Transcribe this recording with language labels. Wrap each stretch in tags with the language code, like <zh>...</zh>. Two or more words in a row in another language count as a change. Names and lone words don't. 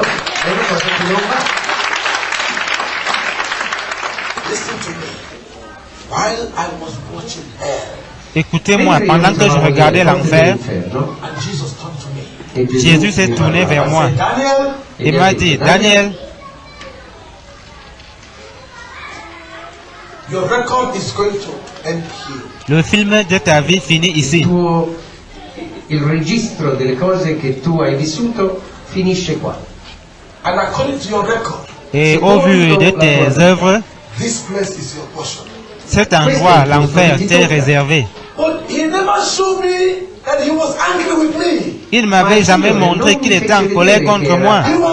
<fr>Écoutez-moi, pendant que je regardais l'enfer, Jésus s'est tourné vers moi et m'a dit, Daniel, le film de ta vie finit ici.</fr> <it>Il registro delle cose che tu hai vissuto finisce qua.</it> <fr>Et au vu de tes œuvres, cet endroit, l'enfer, t'est réservé. Il ne m'avait jamais montré qu'il était en colère contre moi.</fr>